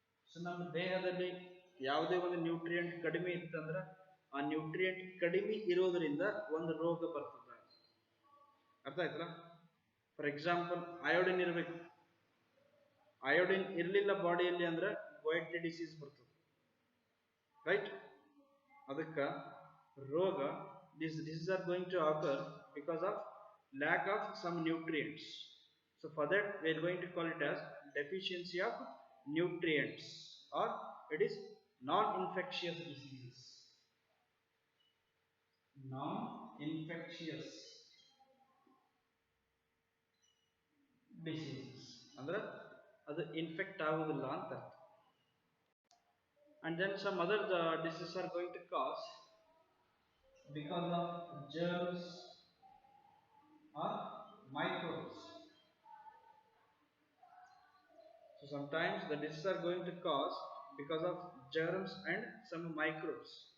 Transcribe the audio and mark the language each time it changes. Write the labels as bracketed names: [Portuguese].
[Kannada] So ನಮ್ಮ ದೇಹದಲ್ಲಿ ಯಾವುದೇ ಒಂದು ನ್ಯೂಟ್ರಿಯೆಂಟ್ ಕಡಿಮೆ ಇತ್ತಂದ್ರೆ ಆ ನ್ಯೂಟ್ರಿಯೆಂಟ್ ಕಡಿಮೆ ಇರೋದ್ರಿಂದ ಒಂದು ರೋಗ ಬರ್ತದೆ. ಅರ್ಥ ಆಯ್ತಲ್ಲ? [English] for example [Kannada] ಅಯೋಡಿನ್ ಇರಬೇಕು, ಅಯೋಡಿನ್ ಇರಲಿಲ್ಲ ಬಾಡಿಯಲ್ಲಿ ಅಂದ್ರೆ ವೈಟ್ ಡಿಸೀಸ್ ಬರ್ತದೆ, ರೈಟ್? ಅದಕ್ಕೆ ರೋಗ [English] these diseases are going to occur because of lack of some nutrients. So for that we are going to call it as deficiency of nutrients, or it is non-infectious diseases. Non-infectious diseases [Kannada] ಅಂದ್ರೆ ಅದು infect ಆಗುವುದಿಲ್ಲ ಅಂತ ಅರ್ಥ. [English] And then some other diseases are going to cause because of germs or microbes. So sometimes the diseases are going to cause because of germs and some microbes.